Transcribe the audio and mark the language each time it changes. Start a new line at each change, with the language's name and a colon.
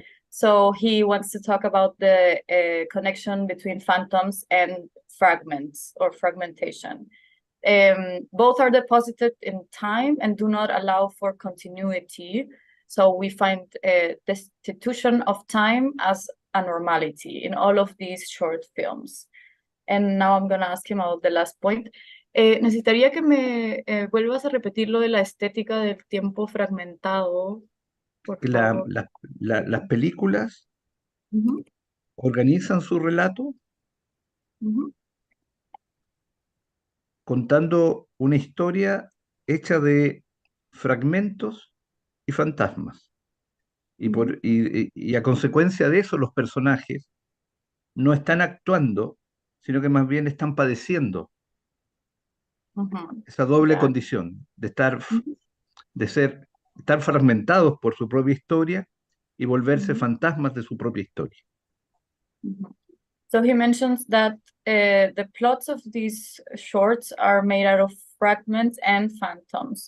English: So he wants to talk about the connection between phantoms and fragments or fragmentation. Both are deposited in time and do not allow for continuity. So we find destitution of time as a normality in all of these short films. And now I'm going to ask him about the last point.
Spanish: Necesitaría que me vuelvas a repetir lo de la estética del tiempo fragmentado, por favor. Las películas organizan su relato contando una historia hecha de fragmentos y fantasmas. Y a consecuencia de eso, los personajes no están actuando, sino que más bien están padeciendo esa doble condición de estar fragmentados por su propia historia y volverse fantasmas de su propia historia.
English: So he mentions that the plots of these shorts are made out of fragments and phantoms.